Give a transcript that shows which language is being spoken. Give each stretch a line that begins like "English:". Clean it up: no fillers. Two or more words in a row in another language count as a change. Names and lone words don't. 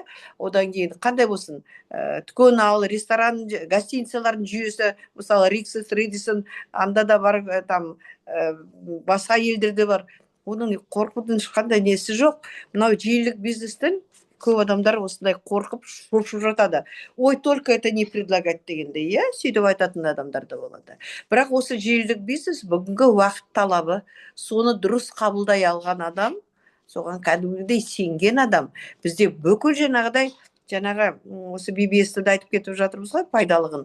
Kazakh: Одан кейін қандай болсын, дүкен ал, ресторан, гостиницалардың жүйесі, мысалы Риксис, Редисон, анда да бар, там басқа елдерде бар. Оның қорқудың ешқандай несі жоқ. Мынау жиілік бизнестен көп адамдар осындай қорқып шошып жатады. Ой,
Russian: только это не предлагать
Kazakh: дегенде, иә, сөйтіп айтатын адамдар да болады. Бірақ осы желілік бизнес бүгінгі уақыт талабы, соны дұрыс қабылдай алған адам, соған кәдімгідей сенген адам, бізде бүкіл жаңағы осы BBS-ті де айтып кетіп жатырмыз ғой, пайдалығын.